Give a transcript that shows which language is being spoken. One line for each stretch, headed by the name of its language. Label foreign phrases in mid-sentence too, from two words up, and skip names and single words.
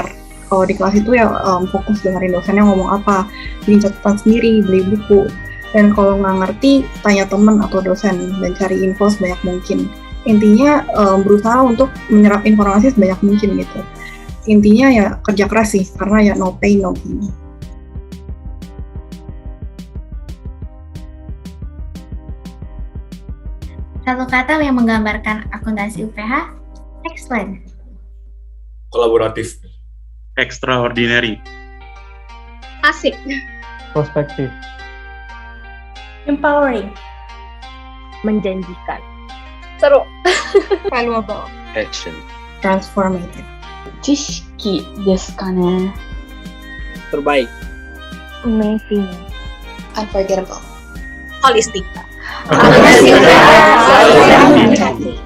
Indonesian: Kalau di kelas itu ya fokus dengerin dosennya ngomong apa, bikin catatan sendiri, beli buku. Dan kalau nggak ngerti, tanya teman atau dosen dan cari info sebanyak mungkin. Intinya berusaha untuk menyerap informasi sebanyak mungkin gitu. Intinya ya kerja keras sih, karena ya
English: no pain no gain.
Indonesian: Satu kata yang menggambarkan akuntansi UPH, excellent. Kolaboratif. Extraordinary. Asik. Prospektif. Empowering. Menjanjikan. Seru. Valuable. Action. Transformative.
Japanese: 知識ですかね。
Indonesian: Terbaik. Amazing. Unforgettable. Holistic. Akuntansi UPH selalu happy.